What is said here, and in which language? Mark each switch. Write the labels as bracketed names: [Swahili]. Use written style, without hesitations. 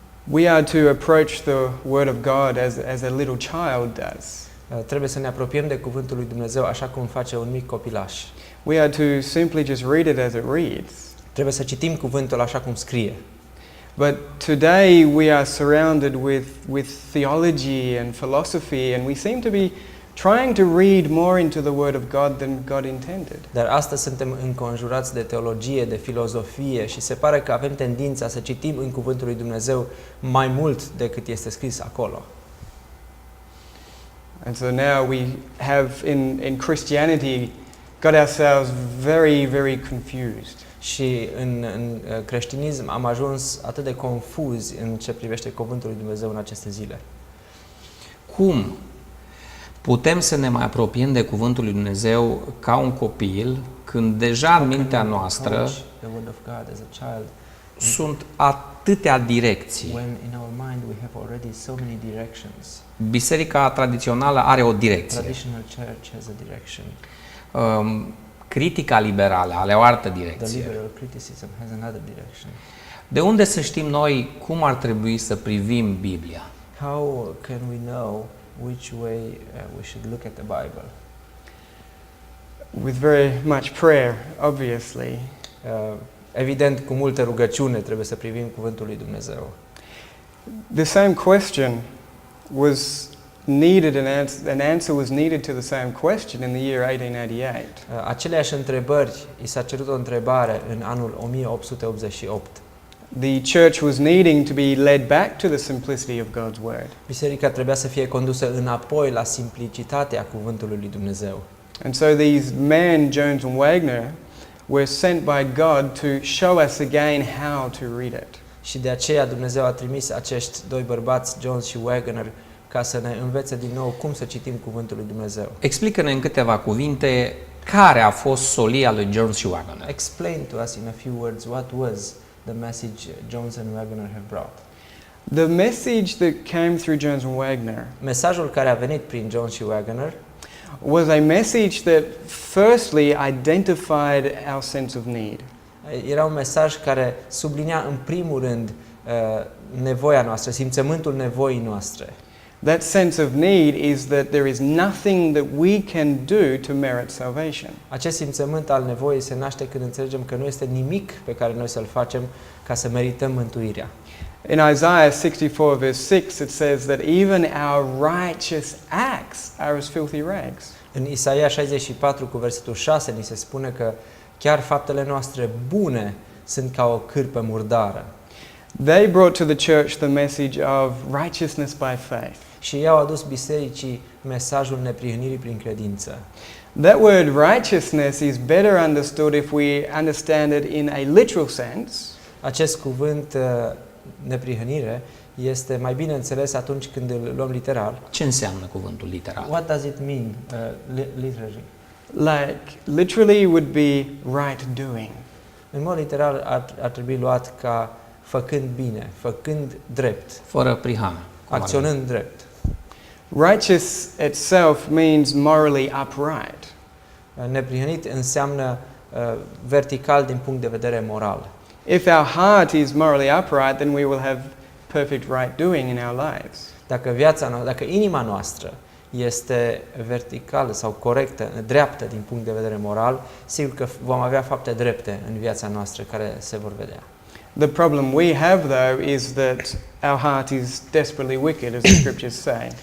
[English] We are to approach the Word of God as a little child does. [Romanian] Trebuie să ne apropiem de Cuvântul lui Dumnezeu așa cum face un mic copilaș. [English] We are to simply just read it as it reads. [Romanian] Trebuie să citim Cuvântul așa cum scrie. [English] But today we are surrounded with theology and philosophy, and we seem to be trying to read more into the Word of God than God intended. [Romanian] Dar astăzi suntem înconjurați de teologie, de filozofie și se pare că avem tendința să citim în Cuvântul lui Dumnezeu mai mult decât este scris acolo. [English] And so now we have in Christianity got ourselves very, very confused. [Romanian] Și în creștinism am ajuns atât de confuzi în ce privește Cuvântul lui Dumnezeu în aceste zile. Cum putem să ne mai apropiem de Cuvântul lui Dumnezeu ca un copil când deja în mintea noastră [English] The word of God as a child, [Romanian] sunt atâtea direcții? [English] when in our mind we have already so many directions. [Romanian] Biserica tradițională are o direcție. [English] Traditional church has a direction. [Romanian] Critica liberală are o altă [English] The [Romanian] direcție. [English] liberal criticism has another direction. [Romanian] De unde să știm noi cum ar trebui să privim Biblia? [English] How can we know which way we should look at the Bible? With very much prayer, obviously. [Romanian] Evident, cu multă rugăciune trebuie să privim Cuvântul lui Dumnezeu. [English] The same question was needed, an answer was needed to the same question in the year 1888. [Romanian] Aceleași întrebări, i s-a cerut o întrebare în anul 1888. [English] The church was needing to be led back to the simplicity of God's word. [Romanian] Biserica trebuia să fie condusă înapoi la simplicitatea Cuvântului lui Dumnezeu. [English] And so these men, Jones and Wagner, were sent by God to show us again how to read it. [Romanian] Și de aceea Dumnezeu a trimis acești doi bărbați, Jones și Wagner, ca să ne învețe din nou cum să citim Cuvântul lui Dumnezeu. Explică-ne în câteva cuvinte care a fost solia lui Jones și Wagner. [English] Explain to us in a few words what was the message Jones and Wagner have brought. The message that came through Jones and Wagner [Romanian] Mesajul care a venit prin Jones și Wagner [English] was a message that firstly identified our sense of need. [Romanian] era un mesaj care sublinia în primul rând nevoia noastră, simțământul nevoii noastre. [English] That sense of need is that there is nothing that we can do to merit salvation. [Romanian] Acest simțământ al nevoii se naște când înțelegem că nu este nimic pe care noi să-l facem ca să merităm mântuirea. [English] In Isaiah 64 verse 6 it says that even our righteous acts are as filthy rags. [Romanian] În Isaia 64 cu versetul 6 ni se spune că chiar faptele noastre bune sunt ca o cârpă murdară. [English] They brought to the church the message of righteousness by faith. [Romanian] Și ei au adus bisericii mesajul neprihănirii prin credință. [English] That word righteousness is better understood if we understand it in a literal sense. [Romanian] Acest cuvânt neprihănire este mai bine înțeles atunci când îl luăm literal. Ce înseamnă cuvântul literal? [English] What does it mean literally? Like literally would be right doing. [Romanian] În mod literal ar trebui luat ca făcând bine, făcând drept, Fără prihană. acționând drept. [English] Righteous itself means morally upright. [Romanian] Neprihănit înseamnă vertical din punct de vedere moral. [English] If our heart is morally upright, then we will have perfect right doing in our lives. [Romanian] Dacă inima noastră este verticală sau corectă, dreaptă din punct de vedere moral, sigur că vom avea fapte drepte în viața noastră care se vor vedea. [English] The problem we have, though, is that our heart is desperately wicked, as the scriptures say.